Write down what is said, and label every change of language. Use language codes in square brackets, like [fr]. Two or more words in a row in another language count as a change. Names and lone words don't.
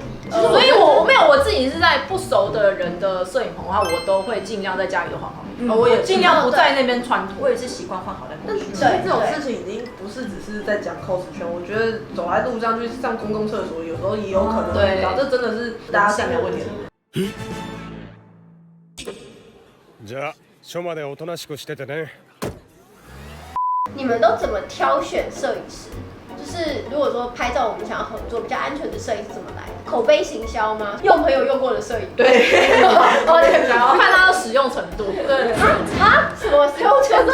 [zh] 所以我自己是在不熟的人的摄影棚的话，我都会尽量在家里就换好。我也尽量不在那边穿脱。我也是习惯换好再过去。其实这种事情已经不是只是在讲 cos 圈，我觉得走在路上去上公共厕所，有时候也有可能遇到，这真的是大家善良问题。 [ja] じゃあ署までおとなしくしててね。 [zh] 你们都怎么挑选摄影师？就是如果说拍照我们想要合作比较安全的摄影是怎么来的？口碑行销吗？用朋友用过的摄影？对，看他的使用程度。对什么使用程度？